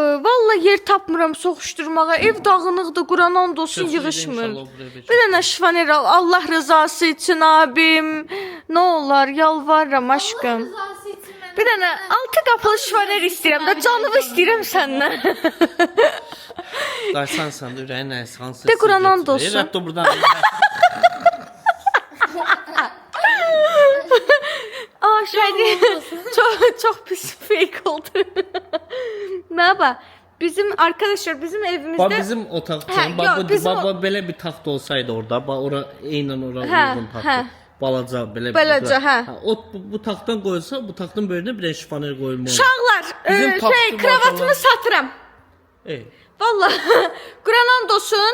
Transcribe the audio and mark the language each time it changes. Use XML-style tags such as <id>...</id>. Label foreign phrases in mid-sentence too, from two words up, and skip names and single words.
<az>Valla yer tapmıram soxuşdurmağa. Ev dağınıqdır, Quran and olsun yığışmır. Bir dənə şifaner al Allah rızası üçün abim. Nə olar, yalvarıram aşkım. Bir dənə altı qapılı şifaner istəyirəm də canımı istəyirəm səndən. Daysan sən də ürəyin nəsə hansı? De Quran and olsun. Rədd buradan. Çok pis fake oldu.</az> <tr>Merhaba. Bizim arkadaşlar bizim evimizde.</tr> <az>Bax bizim otaqdan, bax belə bir taxt olsaydı orada, bax ora eynən ora uyğun taxt. Balaca belə. Balaca, hə. Bu taxtdan qoyulsa, bu taxtın böyrünə bir şifaner qoyulmalı. Uşaqlar, kravatımı satıram. Vallahi Quran and olsun.</az>